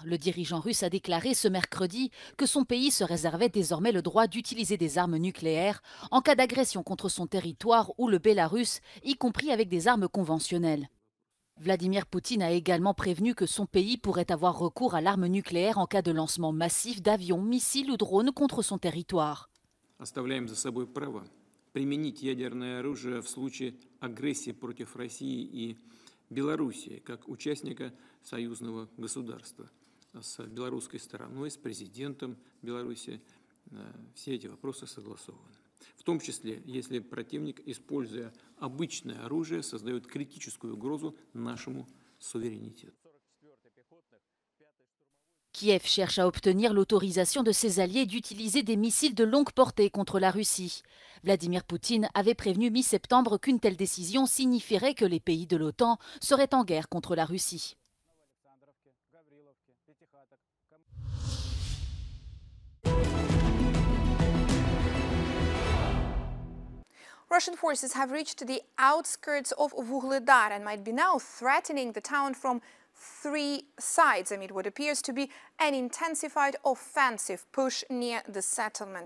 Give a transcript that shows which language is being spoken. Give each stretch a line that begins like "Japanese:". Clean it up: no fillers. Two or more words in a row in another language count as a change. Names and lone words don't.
French: Le dirigeant russe a déclaré ce mercredi que son pays se réservait désormais le droit d'utiliser des armes nucléaires en cas d'agression contre son territoire ou le Bélarus, y compris avec des armes conventionnelles. Vladimir Poutine a également prévenu que son pays pourrait avoir recours à l'arme nucléaire en cas de lancement massif d'avions, missiles ou drones contre son territoire.
Russian: Оставляем за собой право применить ядерное оружие в случае агрессии против России и Белоруссии, как участника союзного государства. С белорусской стороной, с президентом Беларуси все эти вопросы согласованы. В том числе, если противник, используя обычное оружие, создает критическую угрозу нашему суверенитету.
French: Kiev cherche à obtenir l'autorisation de ses alliés d'utiliser des missiles de longue portée contre la Russie. Vladimir Poutine avait prévenu mi-septembre qu'une telle décision signifierait que les pays de l'OTAN seraient en guerre contre la Russie.
English: Russian forces have reached the outskirts of Vuhledar and might be now threatening the town from three sides amid what appears to be an intensified offensive push near the settlement.